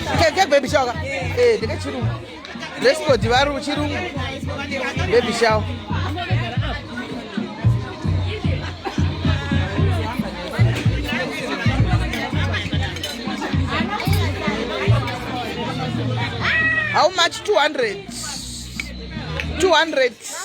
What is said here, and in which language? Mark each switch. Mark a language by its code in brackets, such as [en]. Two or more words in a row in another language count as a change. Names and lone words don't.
[sn] Ndeke [en] baby shower. [sn] Ndeke chirungu. [en] Dress code [sn] varu chirungu. [en] Baby shower. How much? 200. 200.